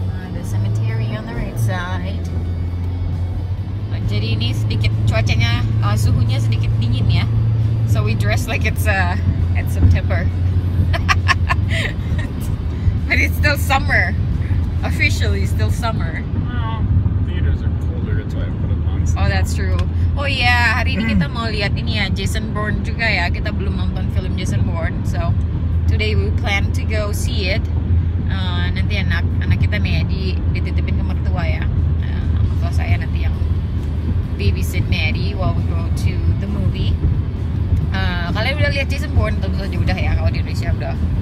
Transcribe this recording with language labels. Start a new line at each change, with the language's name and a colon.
English: The cemetery on the right side.
Indonesian: Jadi ini sedikit cuacanya, suhunya sedikit dingin ya.
English: So we dress like it's September. But it's still summer. Officially still summer. Well, theaters are colder, that's why I put it on. Oh, that's true.
Indonesian: Oh yeah, hari ini kita mau lihat ini ya, Jason Bourne juga ya. Kita belum nonton film Jason Bourne,
English: so today we plan to go see it.
Indonesian: Nanti anak kita Medi dititipin ke mertua ya. Mertua saya nanti yang babysit Medi
English: while we go to the movie.
Indonesian: Kalian udah lihat Jason Bourne? Tentu saja udah ya. Kalau di Indonesia udah.